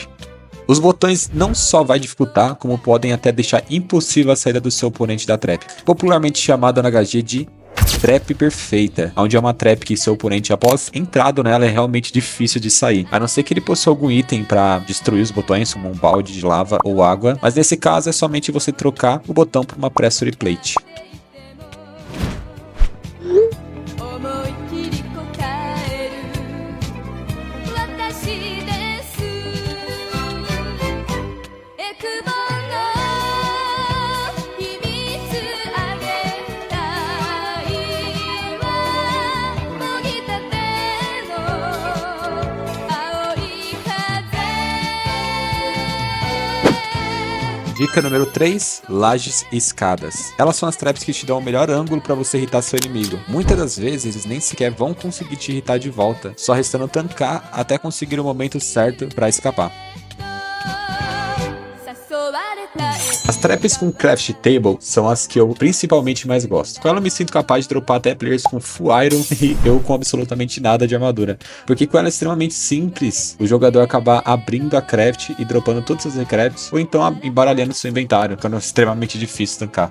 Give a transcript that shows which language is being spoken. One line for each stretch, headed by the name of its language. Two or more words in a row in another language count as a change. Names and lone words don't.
Portuguese: Os botões não só vai dificultar, como podem até deixar impossível a saída do seu oponente da trap, popularmente chamada no HG de trap perfeita, onde é uma trap que seu oponente após entrado nela é realmente difícil de sair, a não ser que ele possua algum item para destruir os botões, como um balde de lava ou água, mas nesse caso é somente você trocar o botão por uma
English: pressure plate.
Japanese: 思い切り答える私ですエクボの秘密あげたいわもぎたての青い風
Portuguese: Dica número 3, lajes e escadas. Elas são as traps que te dão o melhor ângulo para você irritar seu inimigo. Muitas das vezes eles nem sequer vão conseguir te irritar de volta, só restando tancar até conseguir o momento certo para escapar.
Japanese: 誘われた
Portuguese: As traps com
English: craft table
Portuguese: são as que eu principalmente mais gosto. Com ela eu me sinto capaz de dropar até players com
English: full iron
Portuguese: e eu com absolutamente nada de armadura. Porque com ela é extremamente simples o jogador acabar abrindo a craft e dropando todos os recrafts, ou então embaralhando seu inventário, ficando extremamente difícil tancar.